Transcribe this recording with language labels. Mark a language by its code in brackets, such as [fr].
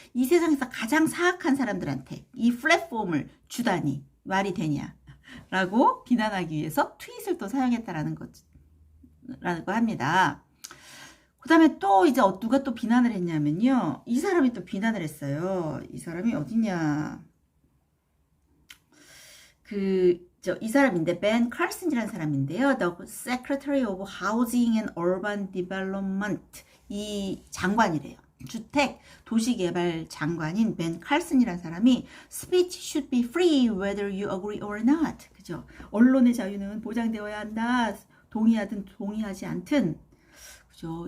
[ko] 이 세상에서 가장 사악한 사람들한테 이 플랫폼을 주다니 말이 되냐 라고 비난하기 위해서 트윗을 또 사용했다라는 라고 합니다. 그 다음에 또 이제 누가 또 비난을 했냐면요. 이 사람이 또 비난을 했어요. 이 사람이 어디냐. 이 사람인데 벤 칼슨이라는 사람인데요. [en] The Secretary of Housing and Urban Development [ko] 이 장관이래요. 주택 도시개발 장관인 벤 칼슨이라는 사람이 [en] Speech should be free whether you agree or not. [ko] 그죠? 언론의 자유는 보장되어야 한다. 동의하든 동의하지 않든. 그죠?